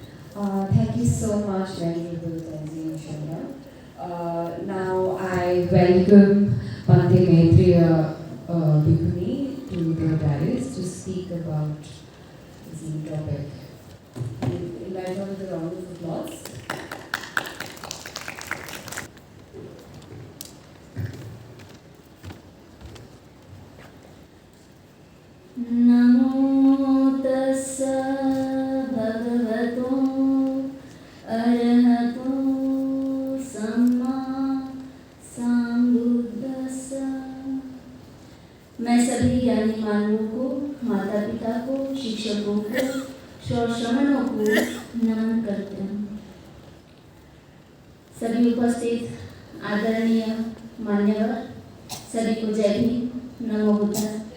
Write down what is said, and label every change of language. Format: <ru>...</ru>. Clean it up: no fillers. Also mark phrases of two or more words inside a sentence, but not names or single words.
<en>Thank you so much, Venerable Tenzin Sharma. Now I welcome Bhante Maitriya Bhikkhuni to the dais to speak about the same topic. Invite her with a round of applause.</en> <pi>नमो तस्स भगवतो अरहतो सम्मा संबुद्दस्स।</pi> <hi>मैं सभी ज्ञानी मानवों को, माता पिता को, शिक्षकों को, श्रवणों को नमन करते हूँ। सभी उपस्थित आदरणीय मान्यवर, सभी को जय भीम,</hi> <sa>नमो बुद्धाय।</sa>